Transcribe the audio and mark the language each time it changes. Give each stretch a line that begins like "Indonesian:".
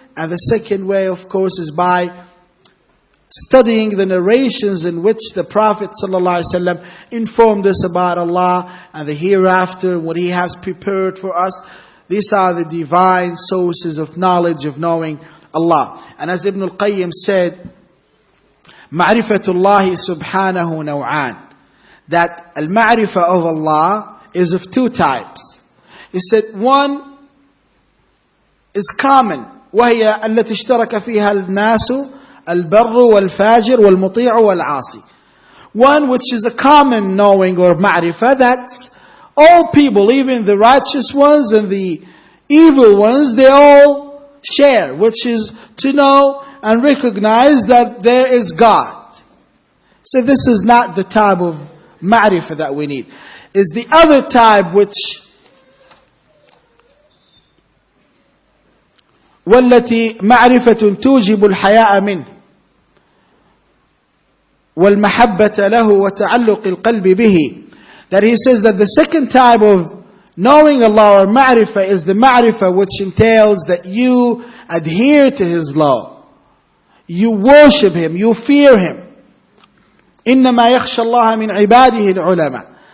English: And the second way, of course, is by studying the narrations in which the Prophet ﷺ informed us about Allah and the hereafter, what He has prepared for us. These are the divine sources of knowledge, of knowing Allah. And as Ibn al-Qayyim said,
Arabic: Ma'rifatullahi subhanahu naw'an,
English: that al-ma'rifah of Allah is of two types. He said one is common,
Arabic: وهي التي اشترك فيها الناس البر والفاجر والمطيع والعاصي.
English: One which is a common knowing or ma'rifah, that's all people, even the righteous ones and the evil ones, they all share, which is to know and recognize that there is God. So this is not the type of ma'rifah that we need. Is the other type which
Arabic: والتي معرفة توجب الحياء منه والمحبة له وتعلق القلب به.
English: That he says that the second type of knowing Allah or ma'rifah is the ma'rifah which entails that you adhere to His law. You worship Him, you fear Him.
Arabic: إِنَّمَا يَخْشَى اللَّهَ مِنْ عِبَادِهِ الْعُلَمَاء.